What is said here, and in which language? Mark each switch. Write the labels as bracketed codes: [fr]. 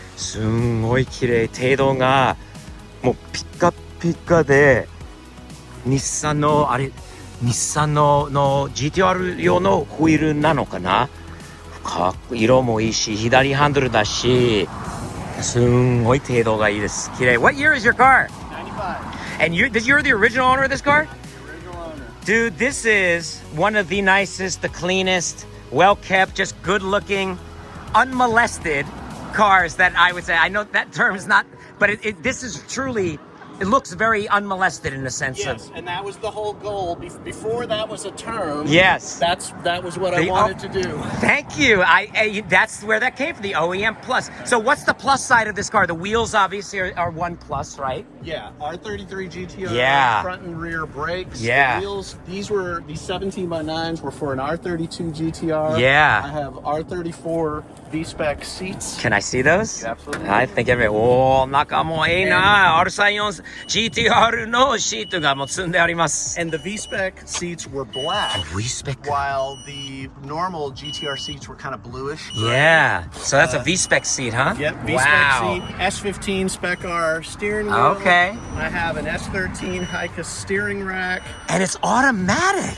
[ja] すんごい綺麗。程度がもうピカピカで日産のGTR 用のホイールなのかな。色もいいし左ハンドルだしすんごい程度がいいです。綺麗。 [en] What year is your car? 95. And you're the original owner of this car? Original owner. Dude, this is one of the nicest, the cleanest, well kept, just good looking, unmolested cars that I would say. I know that term is not, but this is truly, it looks very unmolested in a sense. Yes, and that was the whole goal. Before that was a term. Yes. That was what I wanted to do. Thank you. That's where that came from, the OEM Plus. So what's the plus side of this car? The wheels obviously are one plus, right? Yeah, R33 GTR, Yeah. Front and rear brakes. Yeah. The wheels, these 17x9s were for an R32 GTR. Yeah. I have R34 V-spec seats. Can I see those? Absolutely. I think [ja] 中もいいな。R34 GTR のシートがもう積んであります。 [en] And the V-spec seats were black. V-spec. While the normal GTR seats were kind of bluish. Yeah. So that's a V-spec seat, huh? Yep, V-spec wow. seat, S15 Spec R steering wheel. Okay. I have an S13 Hica steering rack. And it's automatic.